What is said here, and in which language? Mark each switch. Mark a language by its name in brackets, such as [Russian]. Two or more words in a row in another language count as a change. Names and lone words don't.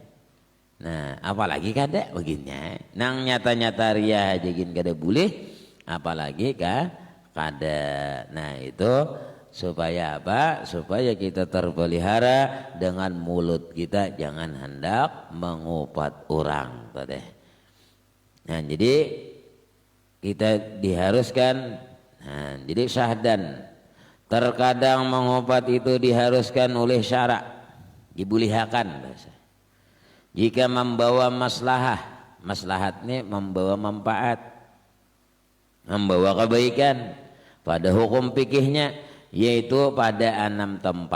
[Banjar] Nah apalagi kada begini nang nyata-nyata ria aja gin kada boleh, apalagi kada. [Indonesian] Nah itu supaya apa? Supaya kita terpelihara dengan mulut kita jangan hendak mengupat orang tadi. Nah jadi kita diharuskan, nah jadi syahdan terkadang mengupat itu diharuskan oleh syarak, dibolehkan bahasa. Jika membawa maslahatnya membawa manfaat, membawa kebaikan pada hukum fikihnya, yaitu pada 6 tempat.